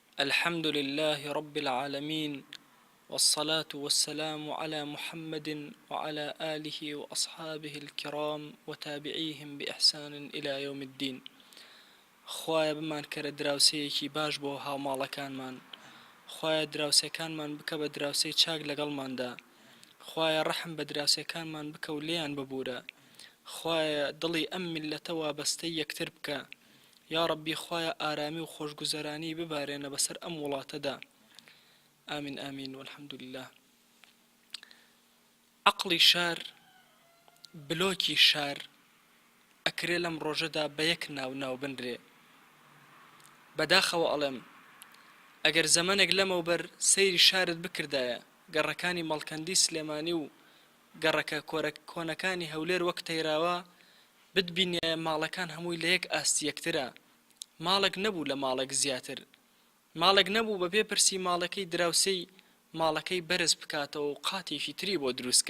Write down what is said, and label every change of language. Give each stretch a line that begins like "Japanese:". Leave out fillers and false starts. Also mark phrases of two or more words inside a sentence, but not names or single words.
Arabic: الحمد لله رب العالمين، والصلاة والسلام على محمد وعلى آله وأصحابه الكرام وتابعيهم بإحسان إلى يوم الدين.
Central Kurdish: خوايا بمان كرە دراوسەیەکی باش بۆ هاوماڵەکانمان، خوايا دراوسەکانمان بکە بە دراوسەی چاک لەگەڵماندا، خوايا ڕەحم بە دراوسەکانمان بکە و لێیان ببورە، خوايا دڵی ئەم میلەتە وابەستەی یەکتر بکە،
Arabic: یا ربی
Central Kurdish: خوايا ئارامی و خۆشگوزەرانی ببارێنە بەسەر ئەم وڵاتەدا.
Arabic: آمین آمین والحمد لله.
Central Kurdish: عقلی شار، بلۆکی شار ئەکرێ لەم ڕۆژەدا بە یەک ناو بنرێ. بەداخەوە ئەڵێم ئەگەر زەمانێک لەمەوبەر سەیری شارت بکردایە، گەڕەکانی مەڵکەندی سلێمانی و گەڕەکە کۆنەکانی هەولێر وەک تەیراوە، بتبینێ ماڵەکان هەمووی لە یەک ئاستی یەکترە، ماڵێک نەبوو لە ماڵێک زیاتر، ماڵێک نەبوو بە بێپرسی ماڵەکەی دراوسەی ماڵەکەی بەرز بکاتەوە و قاتێکی تری بۆ دروستکە.